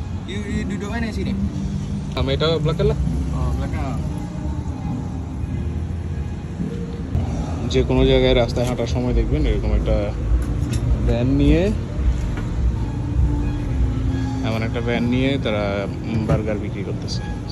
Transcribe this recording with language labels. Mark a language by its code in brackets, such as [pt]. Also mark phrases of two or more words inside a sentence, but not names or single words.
[ms] You duduk mana sini? Kami itu belakang lah. Oh, belakang. [bn] যে কোনো জায়গায় রাস্তায় হাঁটার সময় দেখবেন এরকম একটা ভ্যান নিয়ে এমন একটা ভ্যান নিয়ে তারা বার্গার বিক্রি করতেছে।